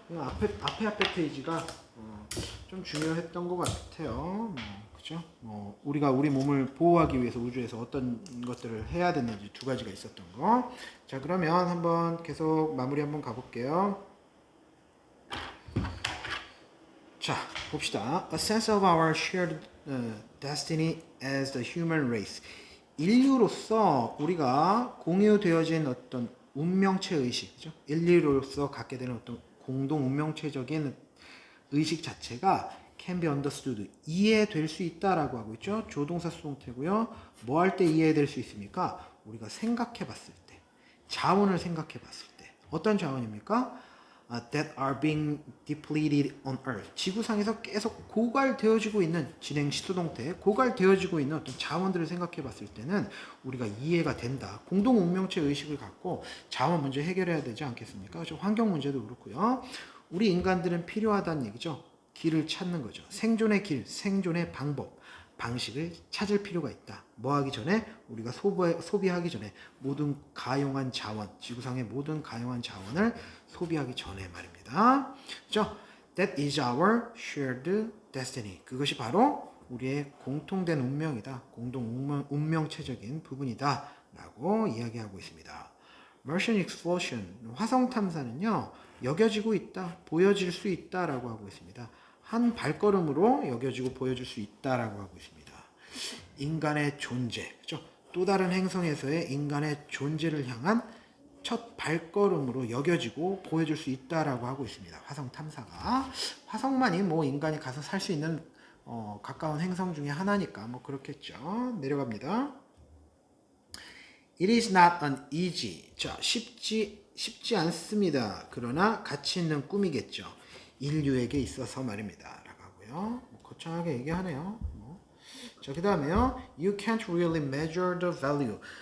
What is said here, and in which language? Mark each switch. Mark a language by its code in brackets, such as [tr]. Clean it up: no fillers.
[ko] 요 앞에 페이지가 좀 중요했던 것 같아요. 그죠? 우리가 우리 몸을 보호하기 위해서 우주에서 어떤 것들을 해야 되는지 두 가지가 있었던 거. 자, 그러면 한번 계속 마무리 한번 가볼게요. 자, 봅시다. [en] A sense of our shared destiny as the human race. [ko] 인류로서 우리가 공유되어진 어떤 운명체 의식, 그죠? 인류로서 갖게 되는 어떤 공동 운명체적인 의식 자체가 [en] can be understood, [ko] 이해될 수 있다라고 하고 있죠. 조동사 수동태고요. 뭐 할 때 이해될 수 있습니까? 우리가 생각해 봤을 때, 자원을 생각해 봤을 때. 어떤 자원입니까? [en] That are being depleted on Earth. [ko] 지구상에서 계속 고갈되어지고 있는 진행 시수동태, 고갈되어지고 있는 어떤 자원들을 생각해 봤을 때는 우리가 이해가 된다. 공동 운명체 의식을 갖고 자원 문제 해결해야 되지 않겠습니까? 그렇죠? 환경 문제도 그렇고요. 우리 인간들은 필요하다는 얘기죠. 길을 찾는 거죠. 생존의 길, 생존의 방식을 찾을 필요가 있다. 뭐 하기 전에? 우리가 소비하기 전에 모든 가용한 자원, 지구상의 모든 가용한 자원을 소비하기 전에 말입니다. 그죠? [en] That is our shared destiny. [ko] 그것이 바로 우리의 공통된 운명이다. 공동 운명체적인 부분이다. 라고 이야기하고 있습니다. [en] Martian exploration, [ko] 화성 탐사는요, 여겨지고 있다, 보여질 수 있다라고 하고 있습니다. 한 발걸음으로 여겨지고 보여줄 수 있다라고 하고 있습니다. 인간의 존재, 그죠? 또 다른 행성에서의 인간의 존재를 향한 첫 발걸음으로 여겨지고 보여줄 수 있다라고 하고 있습니다. 화성 탐사가. 화성만이 뭐 인간이 가서 살 수 있는 가까운 행성 중에 하나니까 뭐 그렇겠죠. 내려갑니다. [en] It is not an easy. [ko] 자, 쉽지 쉽지 않습니다. 그러나 가치 있는 꿈이겠죠. 인류에게 있어서 말입니다. 라고 하고요. 거창하게 얘기하네요. 자, 그 다음에요. [en] You can't really measure the value.